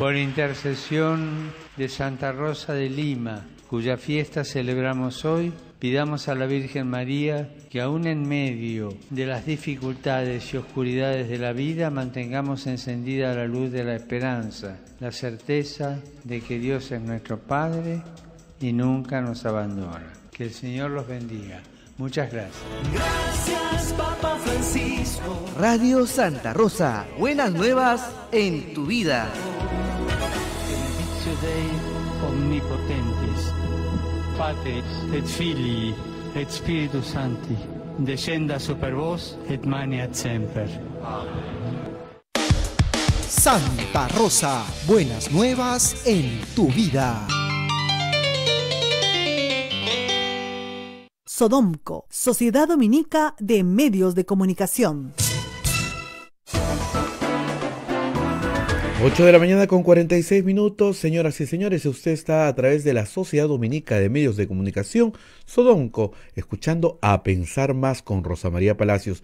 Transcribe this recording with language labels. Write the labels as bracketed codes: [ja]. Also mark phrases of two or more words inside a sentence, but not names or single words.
[es] por intercesión de Santa Rosa de Lima, cuya fiesta celebramos hoy, pidamos a la Virgen María que aún en medio de las dificultades y oscuridades de la vida mantengamos encendida la luz de la esperanza, la certeza de que Dios es nuestro Padre y nunca nos abandona. Que el Señor los bendiga. Muchas gracias. Gracias, Papa Francisco. Radio Santa Rosa, buenas nuevas en tu vida. [la] Benedictio Dei omnipotentis, Patris et Filii et Spiritus Sancti, descenda super vos et maneat semper. [es] Santa Rosa, buenas nuevas en tu vida. Sodomco, Sociedad Dominica de Medios de Comunicación. 8 de la mañana con 46 minutos, señoras y señores, usted está a través de la Sociedad Dominica de Medios de Comunicación, Sodomco, escuchando A Pensar Más con Rosa María Palacios.